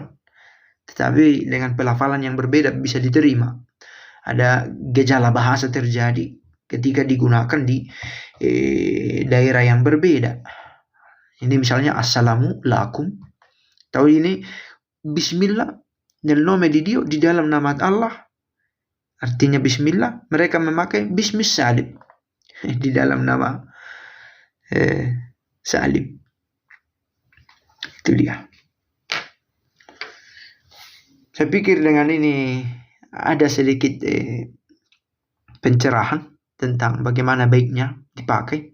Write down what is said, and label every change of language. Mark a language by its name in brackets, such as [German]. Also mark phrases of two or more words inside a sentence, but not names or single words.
[Indonesian] Tetapi dengan pelafalan yang berbeda bisa diterima. Ada gejala bahasa terjadi. ketika digunakan di daerah yang berbeda. Ini misalnya [Arabic] السلام لكم. [Indonesian] Tahu ini bismillah, [Italian] nel nome di Dio, [Indonesian] di dalam nama Allah. Artinya bismillah, mereka memakai [Arabic] بسم الصليب [Indonesian] di dalam nama salib. Itu dia. Saya pikir dengan ini ada sedikit pencerahan tentang bagaimana baiknya dipakai.